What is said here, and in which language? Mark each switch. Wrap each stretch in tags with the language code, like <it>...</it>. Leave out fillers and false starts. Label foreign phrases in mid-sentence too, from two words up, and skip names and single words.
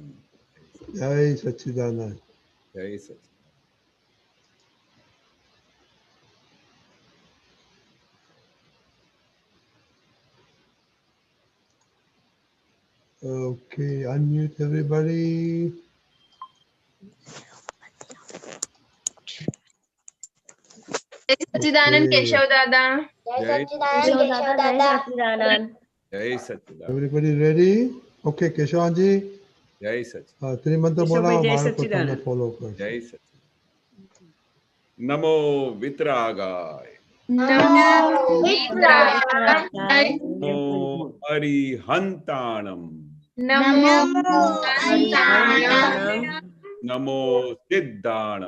<hi>जय सच्चिदानंद. जय सच्चिदानंद.</hi> <en>Okay, unmute everybody.</en> <gu>જય સચ્ચિદાનંદ કેશવ દાદા.</gu> <hi>जय सच्चिदानंद.</hi> <en>Everybody ready? Okay, केशवान जी.</en> <hi>जय सच्चिदानंद. त्रिमंत्र बोलाओ बाळको</hi> <gu>તમને ફોલો કરશે. जय सच्चिदानंद.</gu> <pra>नमो वितरागाय. નમો વિતરાગાય. नमो अरिहंताणम. નમો અનંતાણમ. नमो सिद्धाणम.</pra>